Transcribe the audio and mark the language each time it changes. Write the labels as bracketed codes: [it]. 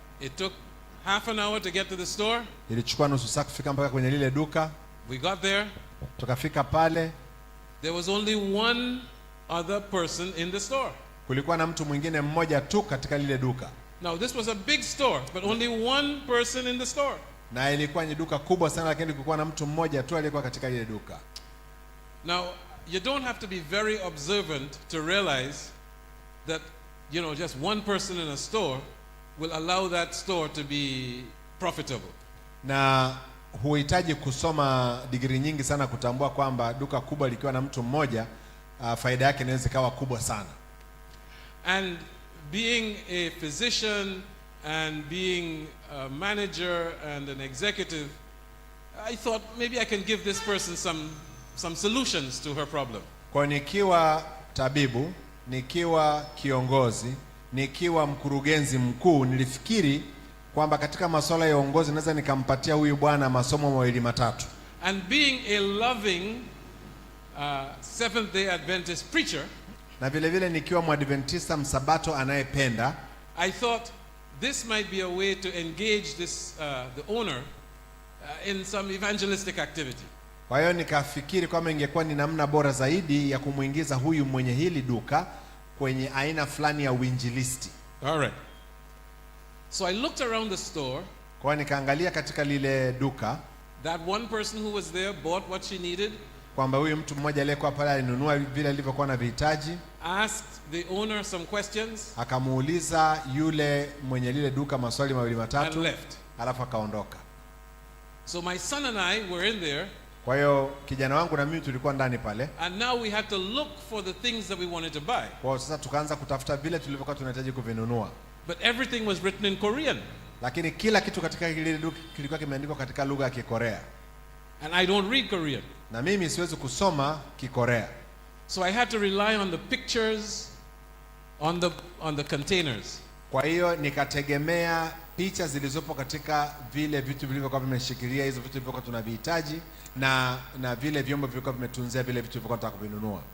[en] It took half an hour to get to the store. [sw] Ilichukua nusu saa kufika mpaka kwenye lile duka. [en] We got there. [sw] Tukafika pale. [en] There was only one other person in the store. [sw] Kulikuwa na mtu mwingine mmoja tu katika lile duka. [en] Now this was a big store, but only one person in the store. [sw] Na ilikuwa ni duka kubwa sana, lakini kulikuwa na mtu mmoja tu aliyekuwa katika lile duka. [en] Now you don't have to be very observant to realize that, you know, just one person in a store will allow that store to be profitable. [sw] Na huhitaji kusoma digrii nyingi sana kutambua kwamba duka kubwa likiwa na mtu mmoja faida yake inaweza kawa kubwa sana. [en] And being a physician and being a manager and an executive, I thought maybe I can give this person some solutions to her problem. [sw] Kwa nikiwa tabibu, nikiwa kiongozi, nikiwa mkurugenzi mkuu, nilifikiri kwamba katika masuala ya uongozi naweza nikampatia huyu bwana masomo mawili matatu. [en] And being a loving Seventh-day Adventist preacher, [sw] na vile vile nikiwa mwadventista msabato anayependa, [en] I thought this might be a way to engage this the owner in some evangelistic activity. [sw] Kwa hiyo nikafikiri kwamba ingekuwa ni namna bora zaidi ya kumuingiza huyu mwenye hili duka kwenye aina fulani ya uinjilisti. [en] All right. So I looked around the store. [sw] Kwa nikaangalia katika lile duka. [en] That one person who was there bought what she needed. [sw] Kwamba huyu mtu mmoja aliyekuwa pale alinunua vile alivyokuwa na vihitaji. [en] Asked the owner some questions. [sw] Akamuuliza yule mwenye lile duka maswali mawili matatu. [en] And left. [sw] Alafu akaondoka. [en] So my son and I were in there. [sw] Kwa hiyo kijana wangu na mimi tulikuwa ndani pale. [en] And now we had to look for the things that we wanted to buy. [sw] Kwa sasa tukaanza kutafuta vile tulivyokuwa tunahitaji kuvinunua. [en] But everything was written in Korean. [sw] Lakini kila kitu katika ile duka kilikuwa kimeandikwa katika lugha ya Kikorea. [en] And I don't read Korean. [sw] Na mimi siwezi kusoma Kikorea. [en] So I had to rely on the pictures on the containers. [sw] Kwa hiyo nikategemea picha zilizopo katika vile vitu vilivyokuwa vimeshikilia hizo vitu vilivyokuwa tunavihitaji na vile vyombo vilivyokuwa vimetunzia vile vitu vilivyokuwa tunataka kuvinunua.